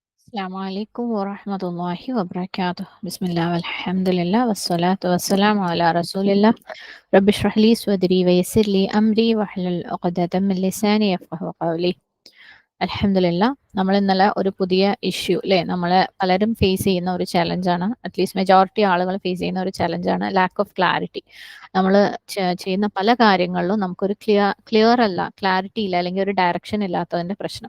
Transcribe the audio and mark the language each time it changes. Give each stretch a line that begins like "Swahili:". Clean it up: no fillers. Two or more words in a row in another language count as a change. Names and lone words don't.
Arabic: السلام عليكم ورحمة الله وبركاته. بسم الله والحمد لله والصلاة والسلام على رسول الله. رب اشرح لي صدري ويسر لي أمري واحلل عقدة من لساني يفقهوا قولي.
Malayalam: അൽഹംദുലില്ലാ നമ്മൾ ഇന്നലെ ഒരു പുതിയ ഇഷ്യൂ അല്ലെ നമ്മളെ പലരും ഫേസ് ചെയ്യുന്ന ഒരു ചലഞ്ചാണ്,
English: at least majority
Malayalam: ആളുകൾ ഫേസ് ചെയ്യുന്ന ഒരു ചലഞ്ചാണ്
English: lack of clarity.
Malayalam: നമ്മൾ ചെയ്യുന്ന പല കാര്യങ്ങളിലും നമുക്കൊരു ക്ലിയർ അല്ല, ക്ലാരിറ്റി ഇല്ല, അല്ലെങ്കിൽ ഒരു ഡയറക്ഷൻ ഇല്ലാത്തതിന്റെ പ്രശ്നം.